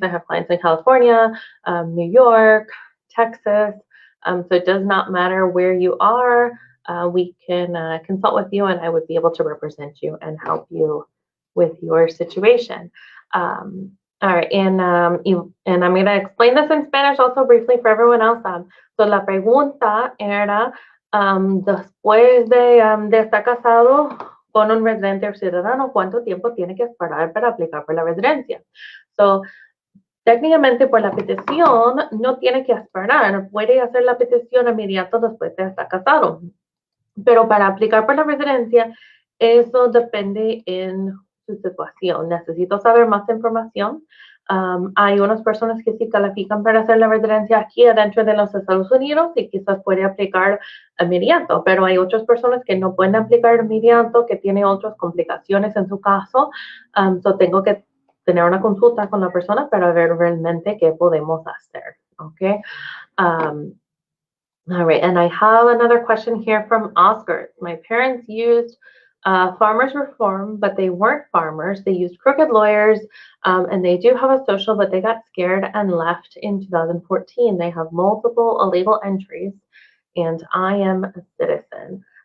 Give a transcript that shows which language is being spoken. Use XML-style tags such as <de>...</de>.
<en>I have clients in California, New York, Texas. So it does not matter where you are. We can consult with you and I would be able to represent you and help you with your situation. All right, and I'm going to explain this in Spanish also briefly for everyone else.</en> <es>So la pregunta era, después de estar casado con un residente o ciudadano, ¿cuánto tiempo tiene que esperar para aplicar por la residencia? So, técnicamente por la petición no tiene que esperar, puede hacer la petición inmediato después de estar casado. Pero para aplicar por la residencia, eso depende en su situación. Necesito saber más información. Hay unas personas que sí califican para hacer la residencia aquí adentro de los Estados Unidos y quizás puede aplicar inmediato, pero hay otras personas que no pueden aplicar inmediato, que tienen otras complicaciones en su caso. So tengo que tener una consulta con la persona para ver realmente qué podemos hacer. ¿Ok?</es> <en>All right, and I have another question here from Oscar. My parents used farmers reform, but they weren't farmers. They used crooked lawyers, and they do have a social, but they got scared and left in 2014. They have multiple illegal entries, and I am a citizen.</en>